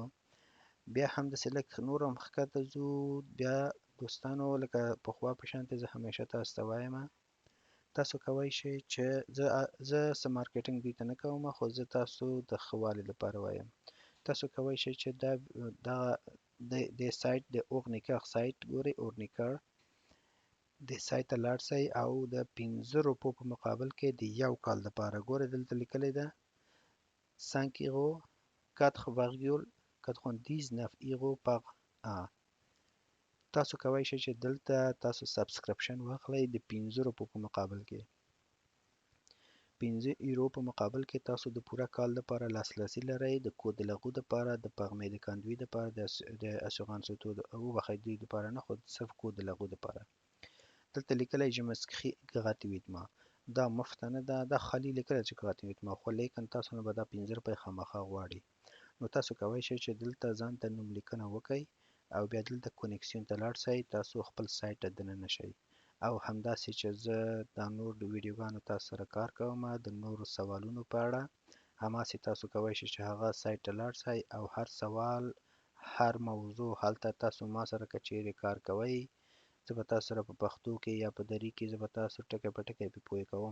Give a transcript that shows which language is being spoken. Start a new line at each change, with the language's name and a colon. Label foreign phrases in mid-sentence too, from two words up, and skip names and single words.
Pashto: بیا هم داسې لږ نور هم ښکته ځو. بیا دوستانو لکه پخوا په شانتې زه همیشه تاسو ته وایم، تاسو کولی شئ چې زه څه مارکیټینګ دوی ته نه کوم، خو زه تاسو د ښه والي لپاره وایم. تاسو کولی شئ چې دغه دې سایټ د اورنیکر سایټ ګورئ، اورنیکر دې سایټ ته لاړ شئ او د 15 روپو په مقابل کې د یو کال دپاره ګورئ دلته لیکلی ده 5 euros 4,99
French: euros par an.
Pashto: تاسو کولی شئ چې دلته تاسو سبسکرپشن واخلئ د 15 روپو په مقابل کې. 15 یورو په مقابل کې تاسو د پوره کال لپاره لاسرسي لرئ د
French: code la route
Pashto: دپاره، د
French: permis de conduire
Pashto: دپاره، د
French: assurance auto
Pashto: وبخښئ دوی دپاره نه، خو صرف
French: code la route
Pashto: دپاره. دلته لیکلی
French: je m'inscris gratuitement.
Pashto: دا مفته نه ده، دا خالي لیکلی چې gratuitement، خو لیکن تاسو نه به دا 15 روپۍ خامخا غواړي. نو تاسو کولی شئ چې دلته ځان ته نوملیکنه وکئ او بیا دلته کنیکسیون ته لاړ شئ، تاسو خپل سایټ ته دننه شئ. او همداسې چې زه دا نور د ویډیوګانو تاسو سره کار کوم د نورو سوالونو په اړه، هماسې تاسو کولی شئ چې هغه سایټ ته لاړ شئ او هر سوال، هر موضوع هلته تاسو ما سره که چیرې کار کوئ، زه به تاسو سره په پښتو کې یا په دري کې زه به تاسو ټکی په ټکی پې پوه کوم.